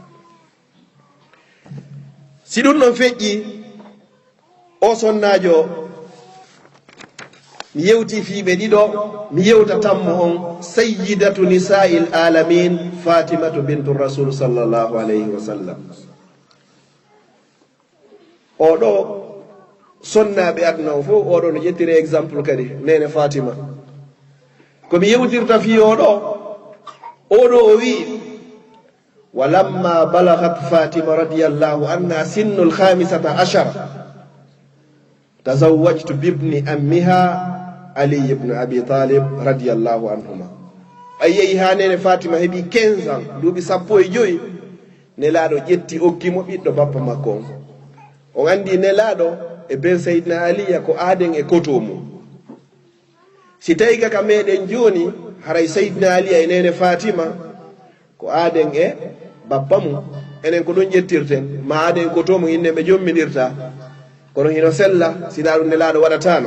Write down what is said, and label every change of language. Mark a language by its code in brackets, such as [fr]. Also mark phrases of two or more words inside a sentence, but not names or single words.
[ff] Si ɗum ɗon feƴƴi, o sonnajo mi yewti fiiɓe ɗiɗo, mi yewta tammo on [ar] سيدة نساء العالمين فاطمة بنت رسول صلى الله عليه وسلم. [ff] Oɗo sonnaɓe aduna o fof oɗo no ƴettire exemple kadi nene Fatima. Komi yewtirta fi oɗo o wi [ar] ولما بلغت فاطمة رضي الله عنها سن الخامسة عشرة تزوجت بابن عمها علي بن أبي طالب رضي الله عنهما. [ff] Ayeyi ha nene Fatima heɓi 15 ans, duuɓi 15 nelaɗo ƴetti okkimo ɓiɗɗo bappa makko on. On andi nelaɗo e ben Seydina Aliya ko aaden e koto mum. Si tawi ka meɗen joni haray Seydina Aliya e nene Fatima ko aaden e bappa mum, enen ko ɗon ƴettirten ma aaden koto mum inne ɓe jommiɗirta, kono hino sella sina ɗum nelaɗo waɗatano.